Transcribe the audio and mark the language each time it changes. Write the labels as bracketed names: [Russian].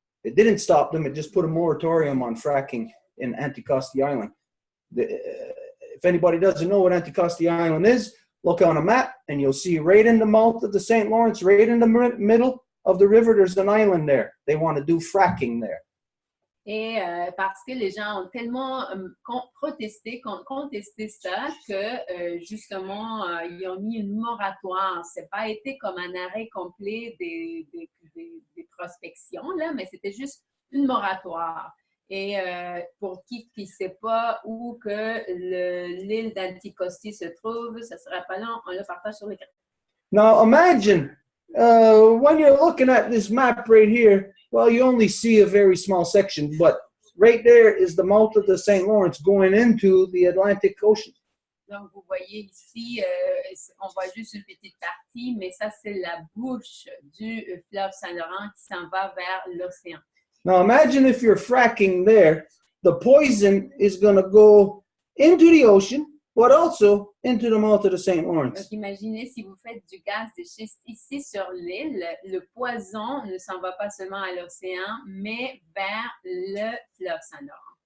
[English] It didn't stop them, it just put a moratorium on fracking in Anticosti Island. If anybody doesn't know what Anticosti Island is, look on a map and you'll see right in the mouth of the St. Lawrence, right in the middle of the river, there's an island there. They want to do fracking there. [French] Et parce que les gens ont tellement contesté ça que justement, ils ont mis une moratoire. Ce n'a pas été comme un arrêt complet des prospections, là, mais c'était juste une moratoire. Et pour qui ne sait pas où que l'île d'Anticosti se trouve, ça ne sera pas long, on le partage sur l'écran. [English] Now imagine, when you're looking at this map right here, well, you only see a very small section, but right there is the mouth of the St. Lawrence going into the Atlantic Ocean. [French] Donc, vous voyez ici, on voit juste une petite partie, mais ça, c'est la bouche du fleuve Saint-Laurent qui s'en va vers l'océan. [English] Now imagine if you're fracking there, the poison is going to go into the ocean, but also into the mouth of the St. Lawrence. [French] Donc, imaginez si vous faites du gaz de schiste ici sur l'île, le poison ne s'en va pas seulement à l'océan, mais vers le fleuve Saint-Laurent.